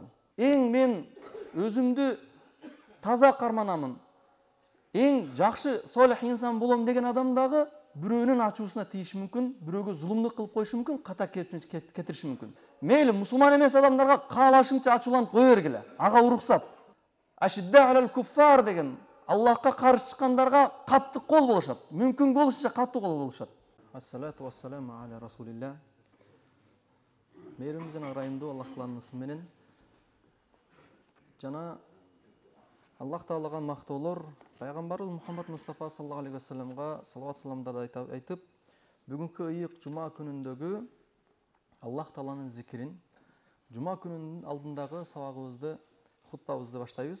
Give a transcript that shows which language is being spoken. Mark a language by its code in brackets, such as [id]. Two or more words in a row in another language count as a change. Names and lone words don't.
[ky] Эң мен өзүмдү таза карманамын, эң жакшы солих инсан болом деген адам дагы бирөөнүн ачуусуна тийиши мүмкүн, бирөөгө зулумдук кылып коюшу мүмкүн, ката кетириши мүмкүн. Мейли мусулман эмес адамдарга каалашыңча ачууланып кое бергиле. Ага уруксат. [ar] أشداء على الكفار [ky] деген Аллахка каршы чыккандарга катты кол болушат. Мүмкүн болушунча катты кол болушат. [ar] الصلاة والسلام على رسول الله. [ky] Мейирим жана ырайымдуу Аллах тааланын менен жана Аллах таалага мактоолор пайгамбарыбыз Мухаммад Мустафа [ar] صلى الله عليه وسلم [ky] салават саламдарды айтып, бүгүнкү ыйык жума күнүндөгү Аллах тааланын зикирин, жума күнүнүн алдындагы сабагыбызды, хутбабызды баштайбыз.